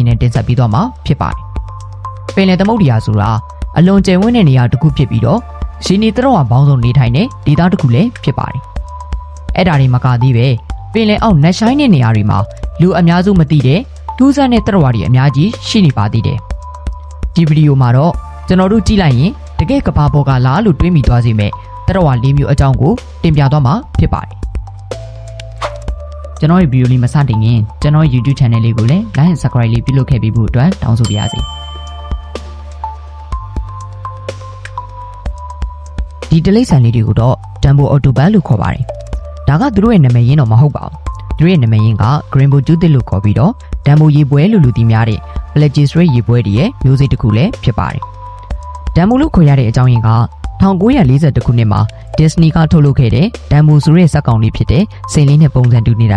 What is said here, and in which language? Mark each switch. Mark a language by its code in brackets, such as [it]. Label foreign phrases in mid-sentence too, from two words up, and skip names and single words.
[my] နဲ့တင်ဆက်ပေးသွားမှာဖြစ်ပါတယ်ပင်လယ်သမုဒ္ဒရာဆိုတာအလွန်ကျယ်ဝန်းတဲ့နေရာတစ်ခုဖြစ်ပြီးတော့ရေနေသတ္တဝါပေါင်းစုံနေထိုင်တဲ့ဒေသတစ်ခုလည်းဖြစ်ပါတယ်အဲ့ဒါတွေမကသေးပဲပင်လယ်အောက်နက်ရှိုင်းတဲ့နေရာတွေမှာလူအများစုမသိတဲ့ထူးဆန်းတဲ့သတ္တဝါတွေအများကြီးရှိနေပါသေးတယ်ဒီဗီဒီယိုမှာတော့ကျွန်တော်တို့ကြည့်လိုက်ရင်တကယ်ကဘာပေါ်ကလားလို့တွေးမိသွားစေမဲ့သတ္တဝါ၄မျိုးအကြောင်းကိုတင်ပြသွားမှာဖြစ်ပါတယ် ကျွန်တော်ရဲ့ဗီဒီယိုလေးမစတင်ခင်ကျွန်တော်ရဲ့ YouTube channel လေးကိုလည်း [en] like and subscribe [my] လေးပြုလုပ်ခဲ့ပြီးဖို့အတွက်တောင်းဆိုပါရစေဒီတိရစ္ဆာန်လေးတွေကိုတော့ Dumbo Octopus လို့ခေါ်ပါတယ်ဒါကသူတို့ရဲ့နာမည်ရင်းတော့မဟုတ်ပါဘူးသူတို့ရဲ့နာမည်ရင်းက Rainbow Tooth လို့ခေါ်ပြီးတော့ Dumbo ရေပွဲ လို့လူသိများတဲ့ Plagiaristic ရေပွဲတွေရဲ့မျိုးစိတ်တစ်ခုလည်းဖြစ်ပါတယ် Dumbo လို့ခေါ်ရတဲ့အကြောင်းရင်းက1942ခုနှစ်မှာ Disney ကထုတ်လုပ်ခဲ့တဲ့ Dumbo ဆိုတဲ့ဇာတ်ကောင်လေးဖြစ်တဲ့စိန်လေးနဲ့ပုံစံတူနေတာ